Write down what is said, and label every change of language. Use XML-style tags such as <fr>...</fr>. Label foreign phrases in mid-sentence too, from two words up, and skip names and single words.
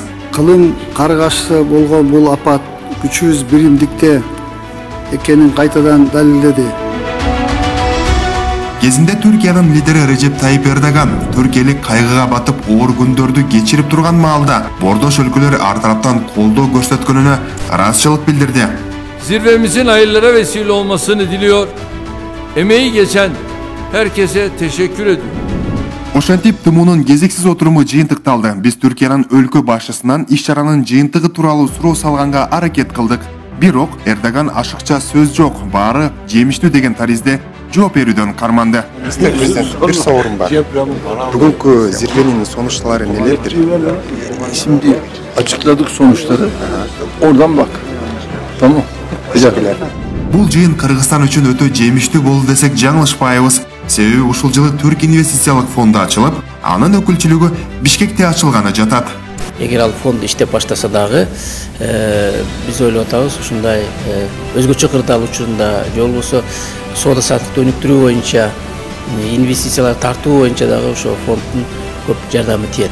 <ky>Кылың каргашысы болгон бул апат күчүбүз биримдикте экенин кайтадан далилдеди. Кезинде Түркиянын лидери Режеп Тайип Эрдоган түркиялык кайгыга батып оор күндөрдү кечирип турган маалда бордош өлкөлөр ар тараптан колдоо көрсөткөнүнө ыраазычылык билдирди.</ky> <tr>Zirvemizin hayırlara vesile olmasını diliyor. Emeği geçen herkese teşekkür ediyorum.</tr> <ky>Ошентип ТМОнун кезексиз отуруму жыйынтыкталды. Биз Түркиянын өлкө башчысынан иш-чаранын жыйынтыгы тууралуу суроо салганга аракет кылдык. Бирок Эрдоган ашыкча сөз жок, баары жемиштүү деген таризде жооп берүүдөн карманды.</ky> <tr>Prezident, bir sorum var. Bugünkü zirvenin sonuçları nelerdir? Şimdi açıkladık sonuçları. Oradan bak. Tamam. Teşekkürler.</tr> <ky>Бул жыйын Кыргызстан үчүн өтө жемиштүү болду десек жаңылышпайбыз. Себеби ушул жылы Түрк инвестициялык фонду ачылып, анын өкүлчүлүгү Бишкекте ачылганы жатат. Эгер ал фонд иштеп баштаса дагы, биз ойлоп атабыз, ушундай өзгөчө кырдаал учурунда же болбосо соода саттыкты өнүктүрүү боюнча, инвестициялар тартуу боюнча дагы ошо фонддун көп жардамы тиет.</ky>